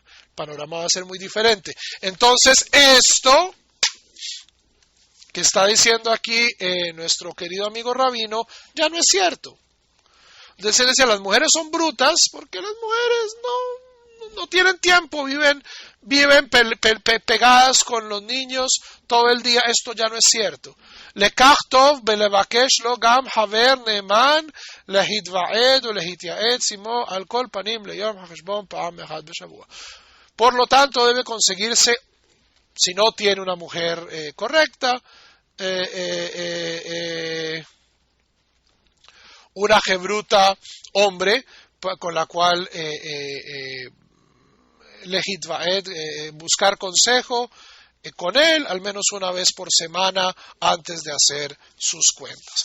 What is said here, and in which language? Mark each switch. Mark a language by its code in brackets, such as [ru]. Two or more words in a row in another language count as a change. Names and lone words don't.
[es] El panorama va a ser muy diferente. Entonces, esto que está diciendo aquí nuestro querido amigo Rabino, ya no es cierto. Entonces, él decía, las mujeres son brutas porque las mujeres no tienen tiempo, viven pegadas con los niños todo el día. Esto ya no es cierto. [he] לכך טוב לבקש לו גם חבר נאמן להתוועד או להתייעד עמו על כל פנים ליום החשבון פעם אחד בשבוע. [es] Por lo tanto, debe conseguirse, si no tiene una mujer correcta, una jebruta hombre con la cual buscar consejo con él al menos una vez por semana antes de hacer sus cuentas.